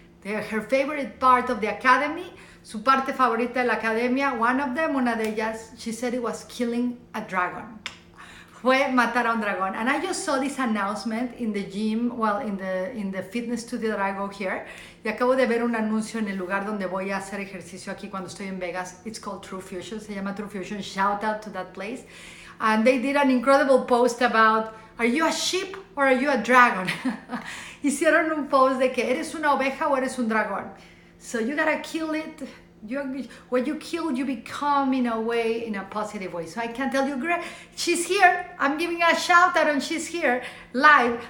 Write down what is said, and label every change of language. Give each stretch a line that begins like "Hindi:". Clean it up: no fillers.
English: Her favorite part of the academy,
Spanish: su parte favorita de la academia, una de ellas,
English: she said it was killing a dragon.
Spanish: Fue matar a un dragón.
English: And I just saw this announcement in the gym, well, in the fitness studio that I go here.
Spanish: Y acabo de ver un anuncio en el lugar donde voy a hacer ejercicio aquí cuando estoy en Vegas.
English: It's called True Fusion,
Spanish: se llama True Fusion.
English: Shout out to that place. And they did an incredible post about, are you a sheep or are you a dragon?
Spanish: Hicieron un post de que eres una oveja o eres un dragón.
English: So you gotta kill it. When you kill, you become in a positive way. So I can tell you, she's here. I'm giving a shout out and she's here live.